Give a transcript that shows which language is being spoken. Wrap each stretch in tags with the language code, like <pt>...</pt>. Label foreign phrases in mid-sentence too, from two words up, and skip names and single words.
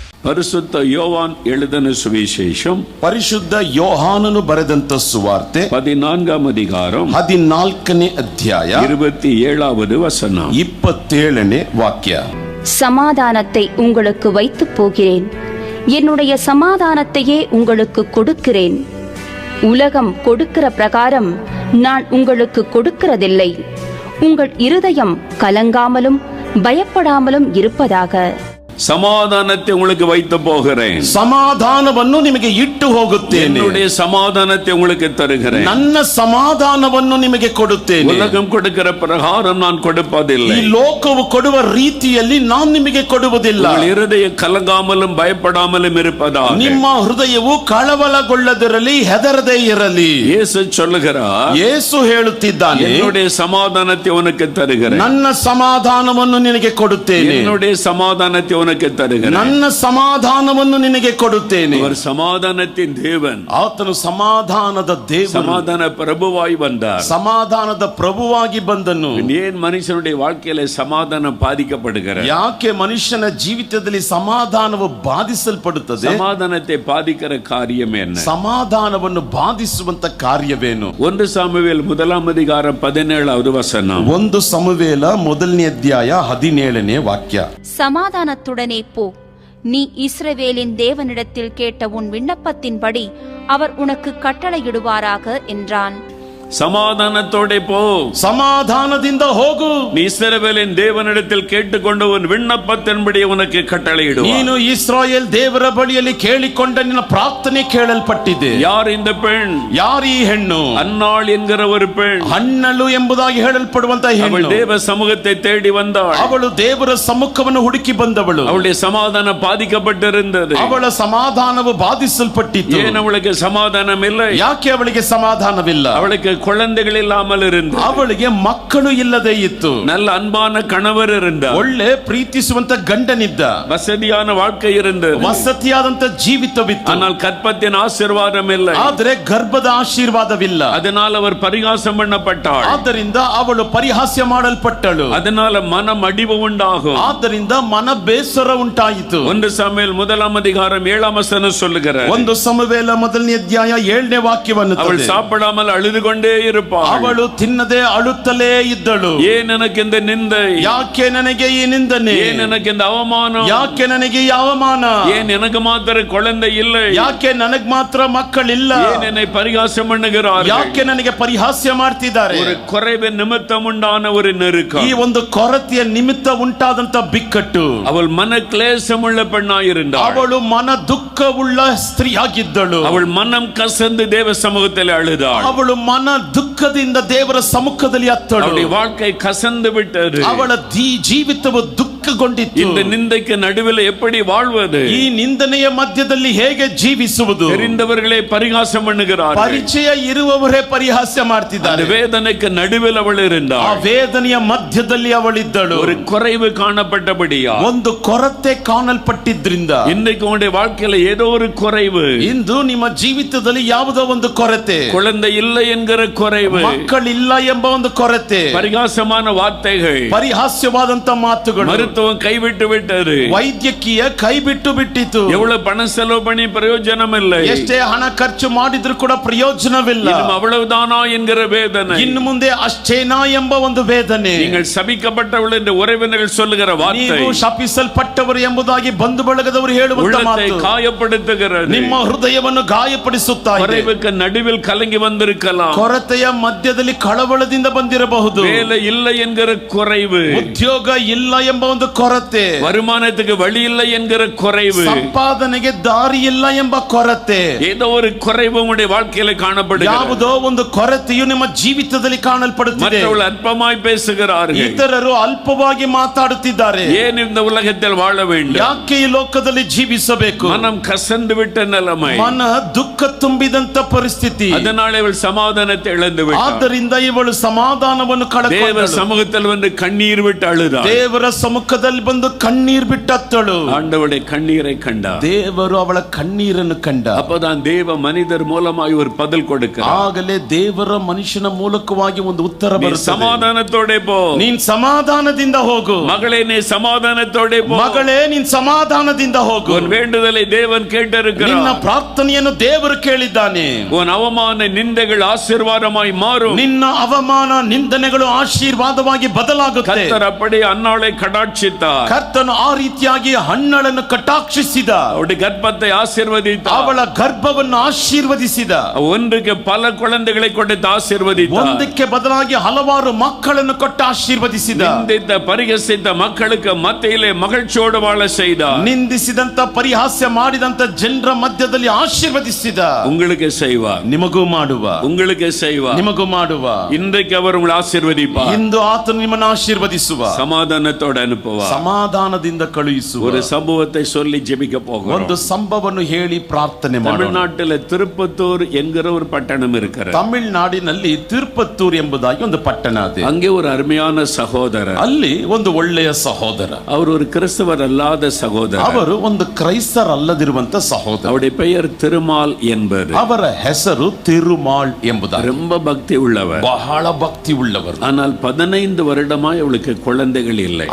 <kn>ಪರಿಶುದ್ಧ ಯೋವಾನ್</kn> <ta>எழுதின சுவிசேஷம்</ta> <kn>ಪರಿಶುದ್ಧ ಯೋಹಾನನು ಬರೆದಂತ ಸುವಾರ್ತೆ</kn> <ta>14ನೇ அதிகாரம்</ta> <kn>14ನೇ ಅಧ್ಯಾಯ</kn> <ta>27வது வசனம்</ta> <kn>27ನೇ ವಾಕ್ಯ.</kn> <ta>சமாதானத்தை உங்களுக்கு வைத்து போகிறேன், என்னுடைய சமாதானத்தையே உங்களுக்கு கொடுக்கிறேன். உலகம் கொடுக்கிற பிரகாரம் நான் உங்களுக்கு கொடுக்கிறதில்லை. உங்கள் இருதயம் கலங்காமலும் பயப்படாமலும் இருப்பதாக. சமாதானத்தை உங்களுக்கு வைத்து போகிறேன்,</ta> <kn>ಸಮಾಧಾನವನ್ನು ನಿಮಗೆ ಇಟ್ಟು ಹೋಗುತ್ತೇನೆ.</kn> <ta>என்னுடைய சமாதானத்தை உங்களுக்கு தருகிறேன்,</ta> <kn>ನನ್ನ ಸಮಾಧಾನವನ್ನು ನಿಮಗೆ ಕೊಡುತ್ತೇನೆ.</kn> <ta>உலகம் கொடுக்கிற பிரகாரம் நான் கொடுப்பதில்லை.</ta> <kn>ಈ ಲೋಕವು ಕೊಡುವ ರೀತಿಯಲ್ಲಿ ನಾನು ನಿಮಗೆ ಕೊಡುವುದಿಲ್ಲ.</kn> <ta>உங்கள் இருதயம் கலங்காமலும் பயப்படாமலும் இருப்பதாக.</ta> <kn>ನಿಮ್ಮ ಹೃದಯವು ಕಳವಳಗೊಳ್ಳದಿರಲಿ, ಹೆದರದೇ ಇರಲಿ.</kn> <ta>இயேசு சொல்லுகிறார்,</ta> <kn>ಯೇಸು ಹೇಳುತ್ತಿದ್ದಾನೆ,</kn> <ta>என்னுடைய சமாதானத்தை உனக்கு தருகிறேன்,</ta> <kn>ನನ್ನ ಸಮಾಧಾನವನ್ನು ನಿನಗೆ ಕೊಡುತ್ತೇನೆ.</kn> <ta>என்னுடைய சமாதானத்தை உனக்கு தருகிறேன்,</ta> <kn>ನನ್ನ ಸಮಾಧಾನವನ್ನು ನಿನಗೆ ಕೊಡುತ್ತೇನೆ.</kn> <ta>அவர் சமாதானத்தின் தேவன்,</ta> <kn>ಆತನು ಸಮಾಧಾನದ ದೇವರು,</kn> <ta>சமாதான பிரபுவாய் வந்தார்.</ta> <kn>ಸಮಾಧಾನದ ಪ್ರಭುವಾಗಿ ಬಂದನು.</kn> <ta>ஏன் மனுஷனுடைய வாழ்க்கையில சமாதானம் பாதிக்கப்படுகிறது?</ta> <kn>ಯಾಕೆ ಮನುಷ್ಯನ ಜೀವಿತದಲ್ಲಿ ಸಮಾಧಾನವು ಬಾಧಿಸಲ್ಪಡುತ್ತದೆ?</kn> <ta>சமாதானத்தை பாதிக்கிற காரியம் என்ன?</ta> <kn>ಸಮಾಧಾನವನ್ನು ಬಾಧಿಸುವಂತ ಕಾರ್ಯವೇನು?</kn> <ta>1 சாமுவேல் 1 அதிகாரம் 17வது வசனம்.</ta> <kn>1 ಸಮುವೇಲ 1ನೇ ಅಧ್ಯಾಯ 17ನೇ ವಾಕ್ಯ.</kn> <ta>சமாதானத்துடனே போ, நீ இஸ்ரவேலின் தேவனிடத்தில் கேட்ட உன் விண்ணப்பத்தின்படி அவர் உனக்கு கட்டளையிடுவாராக என்றான். சமாதானத்தோட போ,</ta> <kn>ಸಮಾಧಾನದಿಂದ ಹೋಗು.</kn> <ta>நீ இஸ்ரவேலின் தேவனிடத்தில் கேட்டுக்கொண்ட உன் விண்ணப்பத்தின்படி உனக்கு கட்டளையிடுவார்.</ta> <kn>ನೀನು ಇಸ್ರಾಯೇಲ್ ದೇವರ ಬಳಿಯಲ್ಲಿ ಕೇಳಿಕೊಂಡ ನಿನ್ನ ಪ್ರಾರ್ಥನೆ ಕೇಳಲ್ಪಟ್ಟಿದೆ.</kn> <ta>யார் இந்த பெண்?</ta> <kn>ಯಾರು ಈ ಹೆಣ್ಣು?</kn> <ta>அன்னாள் என்கிற ஒரு பெண்.</ta> <kn>ಹಣ್ಣಳು ಎಂಬುದಾಗಿ ಹೇಳಲ್ಪಡುವಂತ</kn> <ta>அவள்</ta> <kn>ಹೆಣ್ಣು.</kn> <ta>தேவ சமூகத்தை தேடி வந்தாள்.</ta> <kn>ಅವಳು ದೇವರ ಸಮ್ಮುಖವನ್ನು ಹುಡುಕಿ ಬಂದವಳು.</kn> <ta>அவளுடைய சமாதானம் பாதிக்கப்பட்டிருந்தது.</ta> <kn>ಅವಳ ಸಮಾಧಾನವು ಬಾಧಿಸಲ್ಪಟ್ಟಿತು.</kn> <ta>ஏன் அவளுக்கு சமாதானம் இல்லை?</ta> <kn>ಯಾಕೆ ಅವಳಿಗೆ ಸಮಾಧಾನವಿಲ್ಲ?</kn> <ta>அவளுக்கு குழந்தைகள் இல்லாமல் இருந்தது.</ta> <kn>ಅವಳಿಗೆ ಮಕ್ಕಳು ಇಲ್ಲದೆ ಇತ್ತು.</kn> <ta>நல்ல அன்பான கணவர் இருந்தார்,</ta> <kn>ಒಳ್ಳೆ ಪ್ರೀತಿಸುವಂತ ಗಂಡನಿದ್ದ,</kn> <ta>வசதியான வாழ்க்கை இருந்தது,</ta> <kn>ವಸತಿಯಾದಂತ ಜೀವಿತವಿತ್ತು.</kn> <ta>ஆனால் கற்பத்தின் ஆசீர்வாதம் இல்லை.</ta> <kn>ಆದರೆ ಗರ್ಭದ ಆಶೀರ್ವಾದವಿಲ್ಲ.</kn> <ta>அதனால் அவர் பரிகாசம் பண்ணப்பட்டாள்.</ta> <kn>ಆದ್ದರಿಂದ ಅವಳು ಪರಿಹಾಸ್ಯ ಮಾಡಲ್ಪಟ್ಟಳು.</kn> <ta>அதனால மனம் அடிவு உண்டாகும்.</ta> <kn>ಆದ್ದರಿಂದ ಮನ ಬೇಸರ ಉಂಟಾಯಿತು.</kn> <ta>1 சாமுவேல் 1 அதிகாரம் 7 வசனம் சொல்லுகிறார்,</ta> <kn>1 ಸಮುವೇಲ 1ನೇ ಅಧ್ಯಾಯ 7ನೇ ವಾಕ್ಯವನ್ನು</kn> <ta>அவள் சாப்பிடாமல் அழுது கொண்டே இருப்பாள்.</ta> <kn>ಅವಳು ತಿನ್ನದೆ ಅಳುತ್ತಲೇ ಇದ್ದಳು.</kn> <ta>ஏன் எனக்கு இந்த நிந்தை?</ta> <kn>ಯಾಕೆ ನನಗೆ ಈ ನಿಂದನೆ?</kn> <ta>ஏன் எனக்கு இந்த அவமானம்?</ta> <kn>ಯಾಕೆ ನನಗೆ ಈ ಅವಮಾನ?</kn> <ta>ஏன் எனக்கு மாத்திர குழந்தை இல்லை?</ta> <kn>ಯಾಕೆ ನನಗೆ ಮಾತ್ರ ಮಕ್ಕಳಿಲ್ಲ?</kn> <ta>ஏன் என்னை பரிகாசம் பண்ணுகிறார்கள்?</ta> <kn>ಯಾಕೆ ನನಗೆ ಪರಿಹಾಸ್ಯ ಮಾಡ್ತಿದ್ದಾರೆ?</kn> <ta>ஒரு குறைவின் நிமித்தம் உண்டான ஒரு நெருக்கம்,</ta> <kn>ಈ ಒಂದು ಕೊರತೆಯ ನಿಮಿತ್ತ ಉಂಟಾದಂತ ಬಿಕ್ಕಟ್ಟು.</kn> <ta>அவள் மன கிளேசம் உள்ள பெண்ணாயிருந்தாள்.</ta> <kn>ಅವಳು ಮನ ದುಃಖವುಳ್ಳ ಸ್ತ್ರೀಯಾಗಿದ್ದಳು.</kn> <ta>அவள் மனம் கசந்து தேவ சமூகத்தில் அழுதாள்.</ta> <kn>ಅವಳು ಮನ ದುಃಖದಿಂದ ದೇವರ ಸಮ್ಮುಖದಲ್ಲಿ ಅತ್ತಳು.</kn> <ta>அவளுடைய வாழ்க்கை கசந்து விட்டது.</ta> <kn>ಅವಳ ಜೀವಿತವು ದುಃಖಗೊಂಡಿತ್ತು.</kn> <ta>இந்த நிந்தைக்கு நடுவில் எப்படி வாழ்வது?</ta> <kn>ಈ ನಿಂದನೆಯ ಮಧ್ಯದಲ್ಲಿ ಹೇಗೆ ಜೀವಿಸುವುದು?</kn> <ta>தெரிந்தவர்களே பரிகாசம் பண்ணுகிறார்கள்.</ta> <kn>ಪರಿಚಯ ಇರುವವರೇ ಪರಿಹಾಸ್ಯ ಮಾಡ್ತಿದ್ದಾರೆ.</kn> <ta>அந்த வேதனைக்கு நடுவில் அவள்</ta> <kn>ಆ</kn> <ta>இருந்தாள்.</ta> <kn>ವೇದನೆಯ ಮಧ್ಯದಲ್ಲಿ ಅವಳಿದ್ದಳು.</kn> <ta>ஒரு குறைவு காணப்பட்டபடியா,</ta> <kn>ಒಂದು ಕೊರತೆ ಕಾಣಲ್ಪಟ್ಟಿದ್ರಿಂದ</kn> <ta>இன்னைக்கு உங்களுடைய வாழ்க்கையில ஏதோ ஒரு குறைவு,</ta> <kn>ಇಂದು ನಿಮ್ಮ ಜೀವಿತದಲ್ಲಿ ಯಾವುದೋ ಒಂದು ಕೊರತೆ,</kn> <ta>குழந்தை இல்லை என்கிற குறைவு,</ta> <kn>ಮಕ್ಕಳಿಲ್ಲ ಎಂಬ ಒಂದು ಕೊರತೆ,</kn> <ta>பரிகாசமான வார்த்தைகள்,</ta> <kn>ಪರಿಹಾಸ್ಯವಾದಂತ ಮಾತುಗಳು,</kn> <ta>மருத்துவம் கைவிட்டு விட்டது,</ta> <kn>ವೈದ್ಯಕೀಯ ಕೈ ಬಿಟ್ಟು ಬಿಟ್ಟಿತು,</kn> <ta>எவ்வளவு பணம் செலவு பண்ணி பிரயோஜனம் இல்லை,</ta> <kn>ಎಷ್ಟೇ ಹಣ ಖರ್ಚು ಮಾಡಿದ್ರು ಕೂಡ ಪ್ರಯೋಜನವಿಲ್ಲ,</kn> <ta>அவ்வளவுதானா என்கிற வேதனை,</ta> <kn>ಇನ್ನು ಮುಂದೆ ಅಷ್ಟೇನಾ ಎಂಬ ಒಂದು ವೇದನೆ,</kn> <ta>நீங்கள் சபிக்கப்பட்டவள் என்று உறவினர்கள் சொல்லுகிற வார்த்தை,</ta> <kn>ನೀವು ಶಪಿಸಲ್ಪಟ್ಟವರು ಎಂಬುದಾಗಿ ಬಂಧು ಬಳಗದವರು ಹೇಳುವಂತ</kn> <ta>உள்ளத்தை</ta> <kn>ಮಾತು</kn> <ta>காயப்படுத்துகிறது,</ta> <kn>ನಿಮ್ಮ ಹೃದಯವನ್ನು ಗಾಯಪಡಿಸುತ್ತಾ ಇದೆ.</kn> <ta>குறைவுக்கு நடுவில் கலங்கி வந்திருக்கலாம்,</ta> <kn>ಕೊರತೆಯ ಮಧ್ಯದಲ್ಲಿ ಕಳವಳದಿಂದ ಬಂದಿರಬಹುದು,</kn> <ta>வேலை இல்லை என்கிற குறைவு,</ta> <kn>ಉದ್ಯೋಗ ಇಲ್ಲ ಎಂಬ ಒಂದು ಕೊರತೆ,</kn> <ta>வருமானத்துக்கு வழி இல்லை என்கிற குறைவு,</ta> <kn>ಸಂಪಾದನೆಗೆ ದಾರಿ ಇಲ್ಲ ಎಂಬ ಕೊರತೆ,</kn> <ta>ஏதோ ஒரு குறைவு உங்களுடைய வாழ்க்கையில காணப்படுகிறது.</ta> <kn>ಯಾವುದೋ ಒಂದು ಕೊರತೆಯು ನಿಮ್ಮ ಜೀವಿತದಲ್ಲಿ ಕಾಣಲ್ಪಡುತ್ತಿದೆ.</kn> <ta>மற்றவர்கள் அற்பமாய் பேசுகிறார்கள்,</ta> <kn>ಇತರರು ಅಲ್ಪವಾಗಿ ಮಾತಾಡುತ್ತಿದ್ದಾರೆ.</kn> <ta>ஏன் இந்த உலகத்தில் வாழ வேண்டும்,</ta> <kn>ಯಾಕೆ ಈ ಲೋಕದಲ್ಲಿ ಜೀವಿಸಬೇಕು,</kn> <ta>மனம் கசந்து விட்ட நிலைமை,</ta> <kn>ಮನ ದುಃಖ ತುಂಬಿದಂತ ಪರಿಸ್ಥಿತಿ,</kn> <ta>அதனால இவள் சமாதானத்தை இழந்து விட்டாள்.</ta> <kn>ಆದ್ದರಿಂದ ಇವಳು ಸಮಾಧಾನವನ್ನು</kn> <ta>தேவ</ta> <kn>ಕಳೆದುಕೊಂಡಳು.</kn> <ta>சமூகத்தில் வந்து கண்ணீர் விட்டு அழுதாள்.</ta> <kn>ದೇವರ ಸಮ್ಮುಖ ಮುಖದಲ್ಲಿ ಬಂದು ಕಣ್ಣೀರ್ ಬಿಟ್ಟತ್ತಳು.</kn> <ta>ஆண்டவருடைய கண்ணீரை கண்டார்.</ta> <kn>ದೇವರು ಅವಳ ಕಣ್ಣೀರನ್ನು ಕಂಡ.</kn> <ta>அப்பதான் தேவ மனிதர் மூலமாய் ஒரு பதில் கொடுக்கிறார்.</ta> <kn>ಆಗಲೇ ದೇವರ ಮನುಷ್ಯನ ಮೂಲಕವಾಗಿ ಒಂದು ಉತ್ತರ ಬರುತ್ತದೆ.</kn> <ta>ಸಮಾಧಾನத்தோடே போ,</ta> <kn>ನೀನ್ ಸಮಾಧಾನದಿಂದ ಹೋಗು.</kn> <ta>மகளே நீ சமாதானத்தோடே போ.</ta> <kn>ಮಗಳೇ ನೀನ್ ಸಮಾಧಾನದಿಂದ ಹೋಗು.</kn> <ta>உன் வேண்டுதலை தேவன் கேட்டிருக்கிறார்.</ta> <kn>ನಿನ್ನ ಪ್ರಾರ್ಥನೆಯನ್ನು ದೇವರು ಕೇಳಿದ್ದಾನೆ.</kn> <ta>உன் அவமான நிந்தைகள் ஆசீர்வாதமாய் மாறும்.</ta> <kn>ನಿನ್ನ ಅವಮಾನ ನಿಂದನೆಗಳು ಆಶೀರ್ವಾದವಾಗಿ ಬದಲಾಗುತ್ತೆ.</kn> <ta>கர்த்தர் அப்படி அன்னாளை கடாட்சித்தார்.</ta> <kn>ಕರ್ತನು ಆ ರೀತಿಯಾಗಿ ಹನ್ನಳನ್ನು ಕಟಾಕ್ಷಿಸಿದ.</kn> <ta>அவருடைய கர்ப்பத்தை ஆசீர்வதித்தார்.</ta> <kn>ಅವಳ ಗರ್ಭವನ್ನು ಆಶೀರ್ವದಿಸಿದ.</kn> <ta>ஒன்றுக்கு பல குழந்தைகளை கொடுத்து ஆசீர்வதித்தார்.</ta> <kn>ಒಂದಕ್ಕೆ ಬದಲಾಗಿ ಹಲವಾರು ಮಕ್ಕಳನ್ನು ಕೊಟ್ಟು ಆಶೀರ್ವದಿಸಿದ.</kn> <ta>நிந்தித்த பரிகசித்த மக்களுக்கு மத்தியிலே மகிழ்ச்சியோடு வாழ செய்தார்.</ta> <kn>ನಿಂದಿಸಿದಂತ ಪರಿಹಾಸ್ಯ ಮಾಡಿದಂತ ಜನರ ಮಧ್ಯದಲ್ಲಿ ಆಶೀರ್ವದಿಸಿದ.</kn> <ta>உங்களுக்கு செய்வார்,</ta> <kn>ನಿಮಗೂ ಮಾಡುವ.</kn> <ta>உங்களுக்கு செய்வார்,</ta> <kn>ನಿಮಗೂ ಮಾಡುವ.</kn> <ta>இன்றைக்கு அவர் உங்களை ஆசீர்வதிப்பார்.</ta> <kn>ಇಂದು ಆತನು ನಿಮ್ಮನ್ನು ಆಶೀರ್ವದಿಸುವ.</kn> <ta>சமாதானத்தோடு அனுப்புவார்.</ta> <kn>ಸಮಾಧಾನದಿಂದ ಕಳುಹಿಸುವ.</kn> <ta>ஒரு சம்பவத்தை சொல்லி ஜெபிக்க போகிறோம்.</ta> <kn>ಒಂದು ಸಂಭವವನ್ನು ಹೇಳಿ ಪ್ರಾರ್ಥನೆ ಮಾಡೋಣ.</kn> <ta>தமிழ்நாட்டில் திருப்பத்தூர் என்கிற ஒரு பட்டணம் இருக்கிறது.</ta> <kn>ತಮಿಳುನಾಡಿನಲ್ಲಿ ತಿರುಪತ್ತೂರ್ ಎಂಬುದಾಗಿ ಒಂದು ಪಟ್ಟಣ ಇದೆ.</kn> <ta>அங்கே ஒரு அருமையான சகோதரர்.</ta> <kn>ಅಲ್ಲಿ ಒಂದು ಒಳ್ಳೆಯ ಸಹೋದರ.</kn> <ta>அவர் ஒரு கிறிஸ்தவர் அல்லாத சகோதரர்.</ta> <kn>ಅವರು ಒಂದು ಕ್ರೈಸ್ತರಲ್ಲದಿರುವಂತ ಸಹೋದರ.</kn> <ta>அவருடைய பெயர் திருமால் என்பது.</ta> <kn>ಅವರ ಹೆಸರು ತಿರುಮಾಳ್ ಎಂಬುದಾಗಿ.</kn> <ta>ரொம்ப பக்தி உள்ளவர்,</ta> <kn>ಬಹಳ ಭಕ್ತಿ ಉಳ್ಳವರು.</kn> <ta>ஆனால் 15 வருடமாய் அவளுக்கு குழந்தைகள் இல்லை.</ta>